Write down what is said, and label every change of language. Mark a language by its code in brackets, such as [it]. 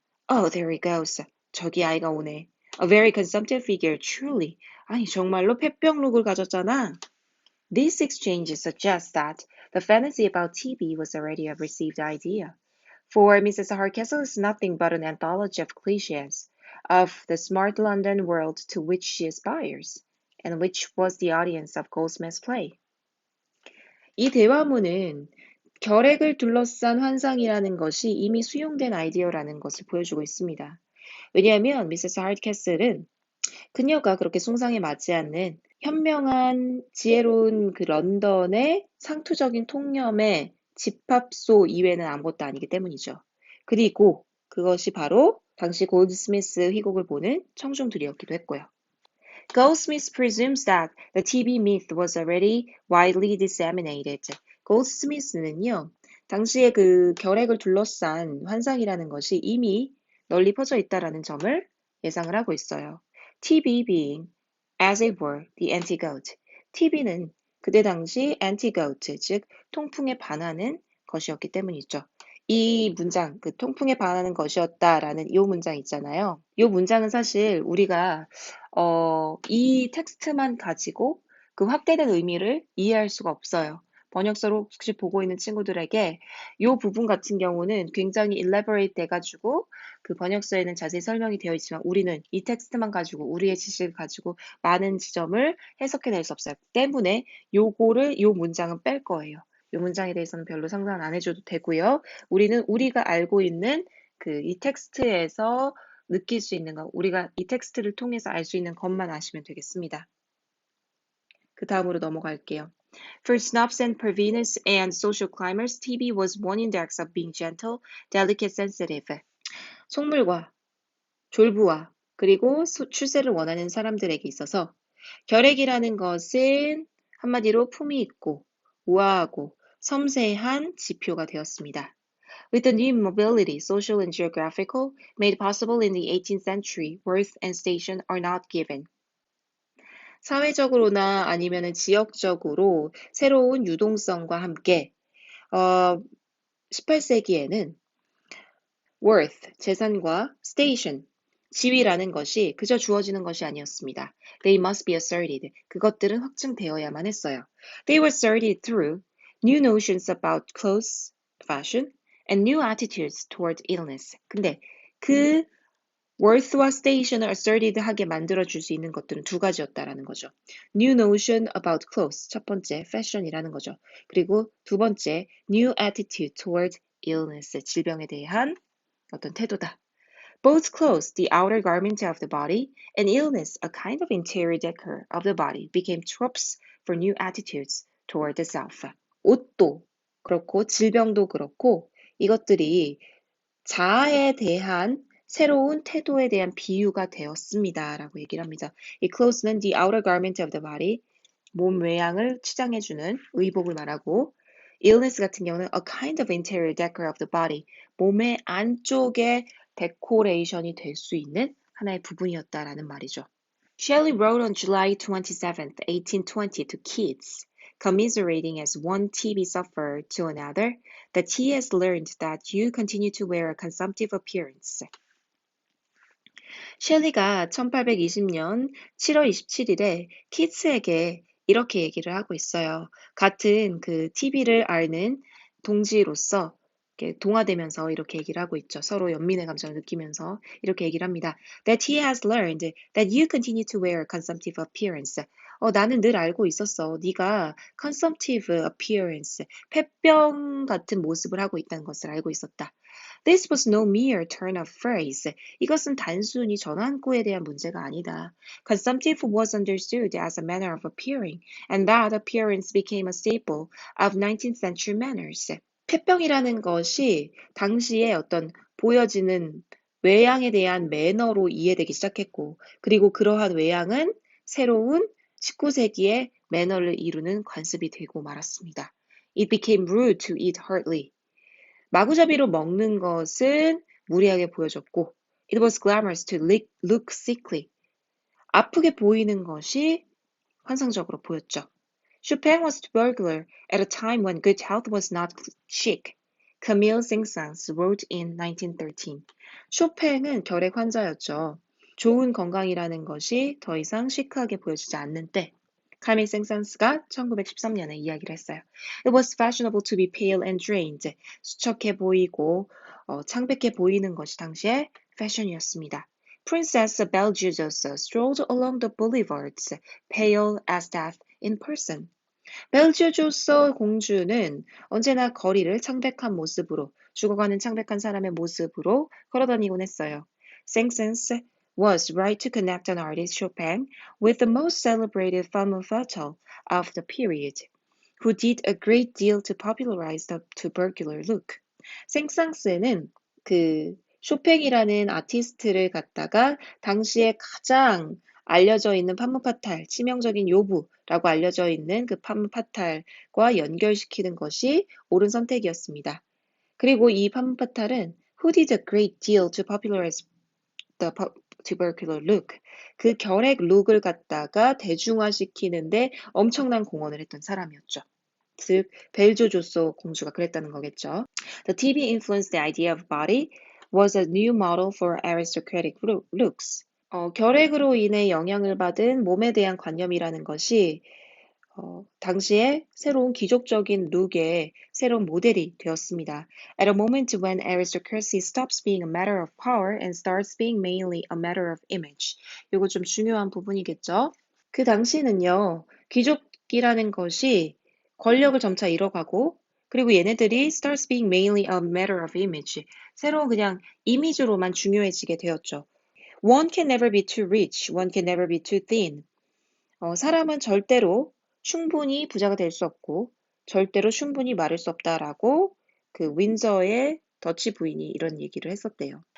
[en] Oh, there he goes. [ko] 저기 아이가 오네. [en] A very consumptive figure, truly. [ko] 아니, 정말로 폐병룩을 가졌잖아. [en] This exchange suggests that the fantasy about TB was already a received idea. For Mrs. Hardcastle is nothing but an anthology of cliches of the smart London world to which she aspires, and which was the audience of Goldsmith's play. [ko] 이 대화문은 결핵을 둘러싼 환상이라는 것이 이미 수용된 아이디어라는 것을 보여주고 있습니다. 왜냐하면 미세스 하드캐슬은 그녀가 그렇게 숭상에 맞지 않는 현명한 지혜로운 그 런던의 상투적인 통념의 집합소 이외는 아무것도 아니기 때문이죠. 그리고 그것이 바로 당시 골드스미스 희곡을 보는 청중들이었기도 했고요. [en] Goldsmith presumes that the TB myth was already widely disseminated. [ko] 골드스미스는요, 당시에 그 결핵을 둘러싼 환상이라는 것이 이미 널리 퍼져 있다라는 점을 예상을 하고 있어요. [en] TB being, as it were, the antidote. [ko] TB는 그때 당시 antidote, 즉 통풍에 반하는 것이었기 때문이죠. 이 문장, 그 통풍에 반하는 것이었다라는 이 문장 있잖아요. 이 문장은 사실 우리가 이 텍스트만 가지고 그 확대된 의미를 이해할 수가 없어요. 번역서를 혹시 보고 있는 친구들에게 이 부분 같은 경우는 굉장히 elaborate 돼가지고 그 번역서에는 자세히 설명이 되어 있지만 우리는 이 텍스트만 가지고 우리의 지식을 가지고 많은 지점을 해석해낼 수 없어요. 때문에 이 문장은 뺄 거예요. 이 문장에 대해서는 별로 상관 안 해줘도 되고요. 우리는 우리가 알고 있는 그 이 텍스트에서 느낄 수 있는 것, 우리가 이 텍스트를 통해서 알 수 있는 것만 아시면 되겠습니다. 그 다음으로 넘어갈게요. [en] For snobs and perveners and social climbers, TB was one index of being gentle, delicate, sensitive. [ko] 속물과 졸부와 그리고 출세를 원하는 사람들에게 있어서 결핵이라는 것은 한마디로 품이 있고 우아하고 섬세한 지표가 되었습니다. [en] With the new mobility, social and geographical, made possible in the 18th century, worth and station are not given. [ko] 사회적으로나 아니면 지역적으로 새로운 유동성과 함께 18세기에는 worth, 재산과 station, 지위라는 것이 그저 주어지는 것이 아니었습니다. [en] They must be asserted. [ko] 그것들은 확증되어야만 했어요. [en] They were asserted through new notions about clothes, fashion, and new attitudes toward illness. [ko] 근데 그 worth와 station을 asserted 하게 만들어줄 수 있는 것들은 두 가지였다라는 거죠. [en] New notion about clothes, [ko] 첫 번째 [en] fashion이라는 거죠. [ko] 그리고 두 번째 [en] new attitude toward illness, [ko] 질병에 대한 어떤 태도다. [en] Both clothes, the outer garment of the body, and illness, a kind of interior decor of the body, became tropes for new attitudes toward the self. [ko] 옷도 그렇고 질병도 그렇고 이것들이 자아에 대한 새로운 태도에 대한 비유가 되었습니다. 라고 얘기를 합니다. 이 clothes는 [en] the outer garment of the body, [ko] 몸 외양을 치장해주는 의복을 말하고 illness 같은 경우는 [en] a kind of interior decor of the body, [ko] 몸의 안쪽에 데코레이션이 될 수 있는 하나의 부분이었다라는 말이죠. [en] Shelley wrote on July 27, 1820 to Keats, commiserating as one TB sufferer to another, that he has learned that you continue to wear a consumptive appearance. [ko] 셸리가 1820년 7월 27일에 키츠에게 이렇게 얘기를 하고 있어요. 같은 그 TV를 앓는 동지로서 이렇게 동화되면서 이렇게 얘기를 하고 있죠. 서로 연민의 감정을 느끼면서 이렇게 얘기를 합니다. [en] That he has learned that you continue to wear a consumptive appearance. [ko] 나는 늘 알고 있었어. 네가 [en] consumptive appearance, [ko] 폐병 같은 모습을 하고 있다는 것을 알고 있었다. [en] This was no mere turn of phrase. [ko] 이것은 단순히 전환구에 대한 문제가 아니다. [en] Consumptive was understood as a manner of appearing, and that appearance became a staple of 19th century manners. [ko] 폐병이라는 것이 당시에 어떤 보여지는 외양에 대한 매너로 이해되기 시작했고, 그리고 그러한 외양은 새로운 19세기의 매너를 이루는 관습이 되고 말았습니다. [en] It became rude to eat heartily. [ko] 마구잡이로 먹는 것은 무리하게 보여졌고, [en] it was glamorous to look sickly. [ko] 아프게 보이는 것이 환상적으로 보였죠. [en] Chopin was tubercular at a time when good health was not chic. Camille Saint-Saëns wrote in 1913. [ko] 쇼팽은 결핵 환자였죠. 좋은 건강이라는 것이 더 이상 시크하게 보여지지 않는 때, 카밀 생산스가 1913년에 이야기를 했어요. [en] It was fashionable to be pale and drained. [ko] 수척해 보이고 창백해 보이는 것이 당시의 패션이었습니다. [en] Princess Belgiojoso strolled along the boulevards, pale as death in person. [ko] 벨지오조소 공주는 언제나 거리를 창백한 모습으로, 죽어가는 창백한 사람의 모습으로 걸어다니곤 했어요. [en] Saint-Saëns was right to connect an artist Chopin with the most celebrated femme fatale of the period, who did a great deal to popularize the tubercular look. [ko] 생상스는 그 쇼팽이라는 아티스트를 갖다가 당시에 가장 알려져 있는 판무파탈, 치명적인 요부라고 알려져 있는 그 판무파탈과 연결시키는 것이 옳은 선택이었습니다. 그리고 이 판무파탈은 [en] Who did a great deal to popularize the tubercular look? [ko] 그 결핵 룩을 갖다가 대중화시키는데 엄청난 공헌을 했던 사람이었죠. 즉 벨조조소 공주가 그랬다는 거겠죠. [en] The TV influenced the idea of body was a new model for aristocratic looks. [ko] 결핵으로 인해 영향을 받은 몸에 대한 관념이라는 것이 당시에 새로운 귀족적인 룩의 새로운 모델이 되었습니다. [en] At a moment when aristocracy stops being a matter of power and starts being mainly a matter of image. [ko] 이거 좀 중요한 부분이겠죠. 그 당시는요, 귀족이라는 것이 권력을 점차 잃어가고, 그리고 얘네들이 [en] starts being mainly a matter of image. [ko] 새로운 그냥 이미지로만 중요해지게 되었죠. [en] One can never be too rich, one can never be too thin. [ko] 사람은 절대로 충분히 부자가 될 수 없고 절대로 충분히 마를 수 없다라고 그 윈저의 더치 부인이 이런 얘기를 했었대요.